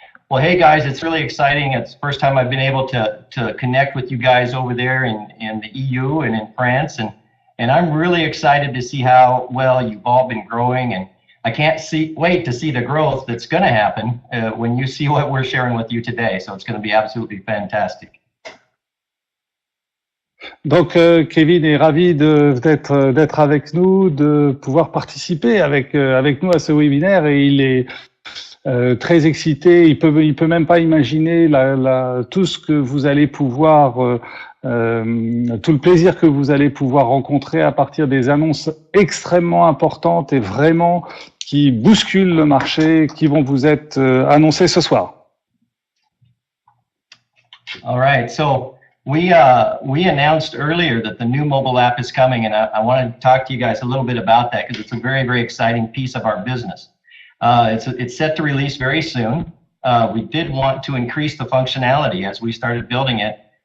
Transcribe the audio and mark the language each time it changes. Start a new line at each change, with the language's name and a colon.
English: Well, hey guys, it's really exciting. It's the first time I've been able to connect with you guys over there in the EU and in France. And I'm really excited to see how well you've all been growing. And I can't wait to see the growth that's going to happen when you see what we're sharing with you today. So it's going to be absolutely fantastic.
French: Donc, Kevin est ravi d'être avec nous, de pouvoir participer avec nous à ce webinaire et il est très excité. Il peut même pas imaginer tout ce que vous allez pouvoir, tout le plaisir que vous allez pouvoir rencontrer à partir des annonces extrêmement importantes et vraiment qui bousculent le marché, qui vont vous être annoncées ce soir.
English: All right, so we announced earlier that the new mobile app is coming, and I want to talk to you guys a little bit about that because it's a very, very exciting piece of our business. It's set to release very soon. We did want to increase the functionality as we started building it.